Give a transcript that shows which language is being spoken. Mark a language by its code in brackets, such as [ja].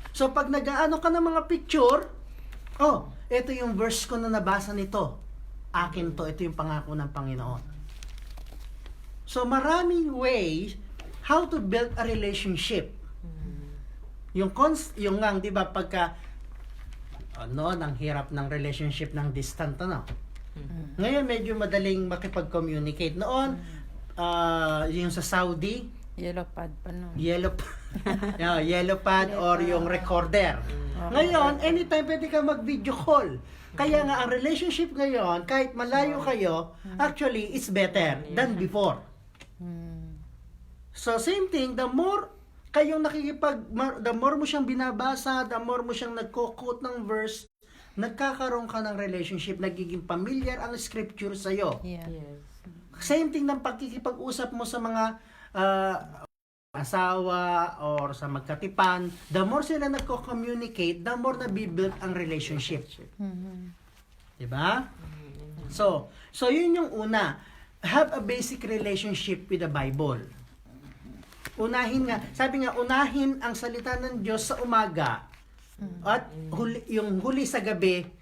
[tl] So, pag nag-aano ka ng mga picture, oh, ito yung verse ko na nabasa nito. Akin to, ito yung pangako ng Panginoon. [en] So, maraming ways how to build a relationship. [tl] Yung ngang, di ba, pagka, nang hirap ng relationship ng distant, ano? Ngayon, medyo madaling makipag-communicate. Noon, yung sa Saudi, Yellow pad pa no. yellow pad or yung recorder. Ngayon, anytime pwede ka mag-video call. Kaya nga, ang relationship ngayon, kahit malayo kayo, actually, [en] it's better than before. [tl] So, same thing, the more kayong the more mo siyang binabasa, the more mo siyang nagko-quote ng verse, nagkakaroon ka ng relationship, nagiging familiar ang scripture sa'yo. [en] Yeah. Yes. [tl] Same thing ng pagkikipag-usap mo sa mga asawa or sa magkatipan, the more sila nagko-communicate, the more nabibuild ang relationship. Diba? So yun yung una. [en] Have a basic relationship with the Bible. [tl] Unahin nga, sabi nga, unahin ang salita ng Diyos sa umaga at yung huli sa gabi.